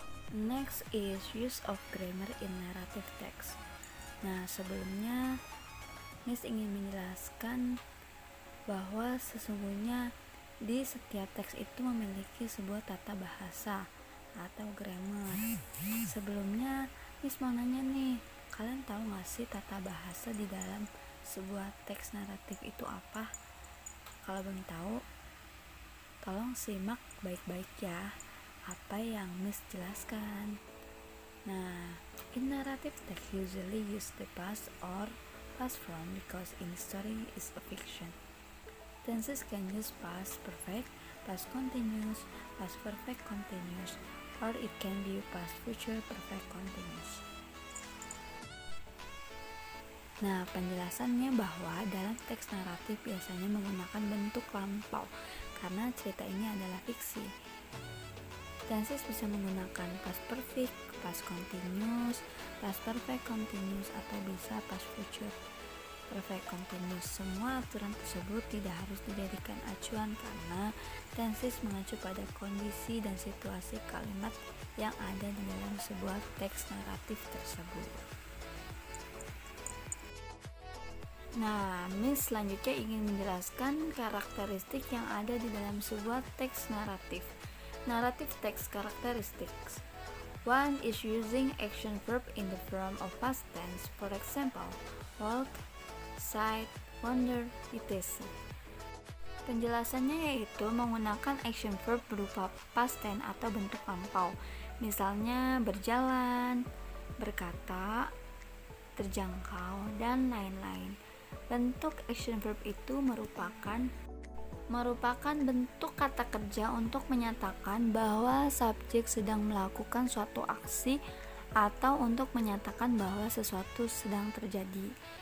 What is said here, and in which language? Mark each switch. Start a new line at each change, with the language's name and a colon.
English: Next is use of grammar in narrative text.
Indonesian: Nah, sebelumnya Miss ingin menjelaskan bahwa sesungguhnya di setiap teks itu memiliki sebuah tata bahasa atau grammar. Sebelumnya Miss mau nanya nih, kalian tahu gak sih tata bahasa di dalam sebuah teks naratif itu apa? Kalau belum tahu, tolong simak baik-baik ya apa yang Miss jelaskan.
English: Nah, in narrative text usually use the past or past form because in story is a fiction. Tenses can use past perfect, past continuous, past perfect continuous, or it can be past future perfect continuous.
Indonesian: Nah, penjelasannya bahwa dalam teks naratif biasanya menggunakan bentuk lampau karena cerita ini adalah fiksi. Tenses bisa menggunakan past perfect, past continuous, past perfect continuous, atau bisa past future perfect continuous. Semua aturan tersebut tidak harus dijadikan acuan karena tenses mengacu pada kondisi dan situasi kalimat yang ada di dalam sebuah teks naratif tersebut. Nah, Miss selanjutnya ingin menjelaskan karakteristik yang ada di dalam sebuah teks naratif.
English: Narrative text characteristics. 1 is using action verb in the form of past tense, for example, walk, sight, wonder, etc.
Indonesian: Penjelasannya yaitu menggunakan action verb berupa past tense atau bentuk lampau, misalnya berjalan, berkata, terjangkau, dan lain-lain. Bentuk action verb itu merupakan bentuk kata kerja untuk menyatakan bahwa subjek sedang melakukan suatu aksi atau untuk menyatakan bahwa sesuatu sedang terjadi.